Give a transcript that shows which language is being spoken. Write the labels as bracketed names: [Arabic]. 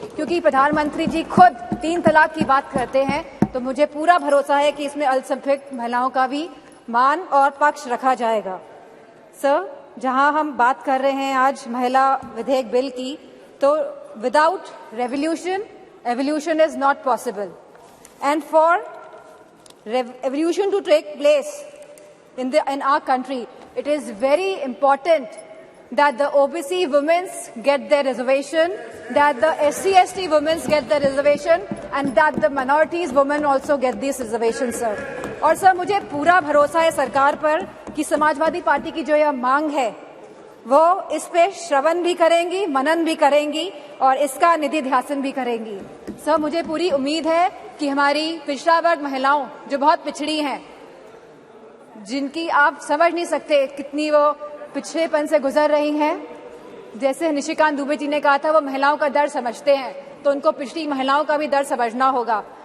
[Hindi] क्योंकि प्रधानमंत्री जी खुद 3 तलाक की बात करते हैं, तो मुझे पूरा भरोसा है कि इसमें अल्पसंख्यक महिलाओं का भी मान और पक्ष रखा जाएगा। जहां हम बात कर रहे हैं आज महिला विधेयक बिल की, तो [English] without revolution, evolution is not possible. And for evolution to take place in our country, it is very important that the OBC women get their reservation, that the SC/ST women get their reservation, and that the minorities women also get these reservations, sir. [Hindi] और मुझे पूरा भरोसा है सरकार पर कि Samajwadi party की जो यह मांग है वो इस पे श्रवण भी करेंगी, मनन भी करेंगी, और इसका निधि ध्यासन भी करेंगी। मुझे पूरी उम्मीद है कि हमारी पिछड़ा वर्ग महिलाओं जो बहुत पिछड़ी हैं, जिनकी आप समझ नहीं सकते कितनी वो पिछड़ेपन से गुजर रही हैं, जैसे निशिकांत दुबे जी ने कहा था वो महिलाओं का दर्द समझते हैं, तो उनको पिछड़ी महिलाओं का भी दर्द समझना होगा।